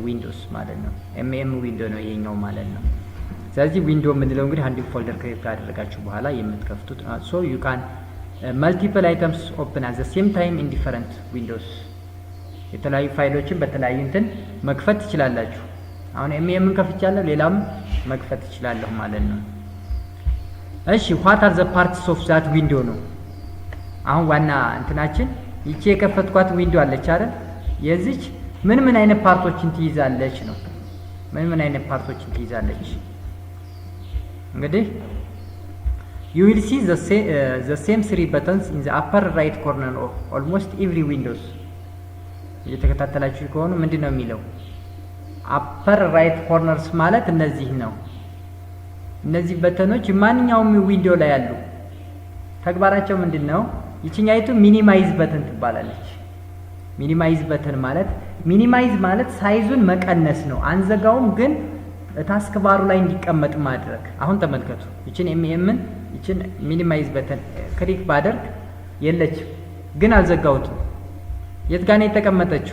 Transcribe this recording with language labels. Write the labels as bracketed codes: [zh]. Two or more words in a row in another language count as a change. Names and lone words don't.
[am] ዊንዶስ ማለት ነው። ኤምኤም ዊንዶ ነው ይሄኛው ማለት ነው። ስለዚህ ዊንዶ የምንለው እንግዲህ አንድ [en] folder create [am] ካደረጋችሁ በኋላ የምትከፍቱት [en] so you can multiple items open at the same time in different windows። [am] የተለያዩ ፋይሎችን በተለያዩ እንትን መክፈት ትችላላችሁ። አሁን ኤምኤምን ከፍቻለሁ፣ ሌላም መክፈት ትችላለሁ ማለት ነው። እሺ [en] what are the parts of that window [am] ነው አሁን ዋና እንትናችን። ይቺ የከፈትኳት ዊንዶ አለች አይደል? የዚች ምን አይነት ፓርቶችን ትይዛለች ነው። ምን አይነት ፓርቶችን ትይዛለች? [en] እንግዲህ you will see the same 3 buttons in the upper right corner of almost every windows። [am] እየተከታተላችሁ ከሆነ ምንድነው የሚለው? [en] upper right corners [am] ማለት እነዚህ ነው። እነዚህ በተኖች ማንኛውም ዊንዶ ላይ ያሉ ተግባራቸው ምንድነው? ይችኛይቱ [en] minimize button [am] ትባላለች። [en] minimize button [am] ማለት ሳይዙን መቀነስ ነው። አንዘጋውም ግን [en] task bar [am] ላይ እንዲቀመጥ ማድረግ። አሁን ተመልከቱ። ይችን ኤምኤምን ይችን [en] minimize button click [am] ባደርግ የለችም፣ ግን አልዘጋውትም። የት ጋር ነው የተቀመጠችው?